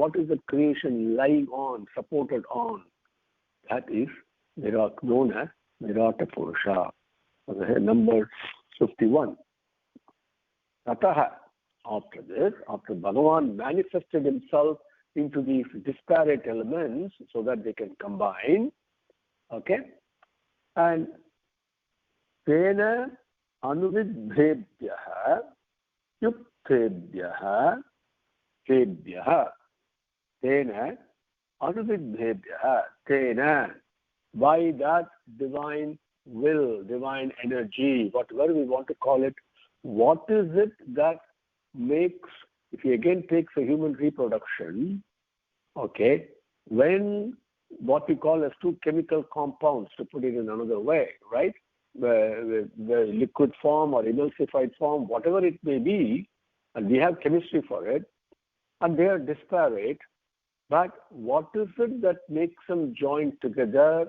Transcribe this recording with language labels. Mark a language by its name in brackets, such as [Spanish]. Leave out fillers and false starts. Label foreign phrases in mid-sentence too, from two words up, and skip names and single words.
[English] What is the creation lying on, supported on? That is known as Virata Purusha. Number 51. Tataha. After this, after Bhagavan manifested himself into these disparate elements so that they can combine, okay? [Sanskrit] And Tena anuvidbhyah yuktebhyah tebhyaha, tena anuvidhebhyaha, tena, [English] by that divine will, divine energy, whatever we want to call it, what is it that makes, if you again take the human reproduction, okay, when what we call as two chemical compounds, to put it in another way, right, the liquid form or emulsified form, whatever it may be, and we have chemistry for it, and they are disparate, but what is it that makes them join together?